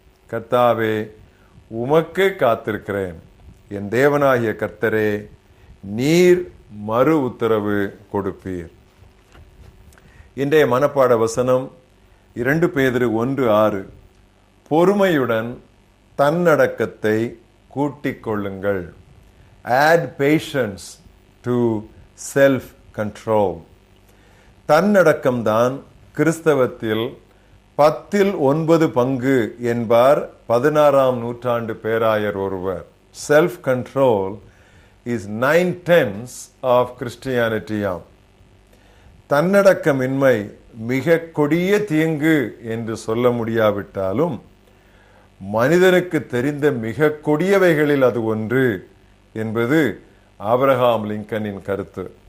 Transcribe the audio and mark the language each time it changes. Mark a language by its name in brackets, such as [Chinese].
[Tamil] கர்த்தாவே, உமக்கு காத்திருக்கிறேன். என் தேவனாகிய கர்த்தரே, நீர் மறு உத்தரவு கொடுப்பீர். இன்றைய மனப்பாட வசனம் 2 பேதுரு 1:6. பொறுமையுடன் தன்னடக்கத்தை கூட்டிக் கொள்ளுங்கள். [English] Add patience to self-control. [Tamil] தன்னடக்கம்தான் கிறிஸ்தவத்தில் 10 பங்கு என்பார் 16ஆம் நூற்றாண்டு பேராயர் ஒருவர். [English] Self control is 9/10 of கிறிஸ்டியானிட்டியாம். [Tamil] தன்னடக்கமின்மை மிக கொடிய தீங்கு என்று சொல்ல முடியாவிட்டாலும் மனிதனுக்கு தெரிந்த மிக கொடியவைகளில் அது ஒன்று என்பது ஆபிரகாம் லிங்கனின் கருத்து.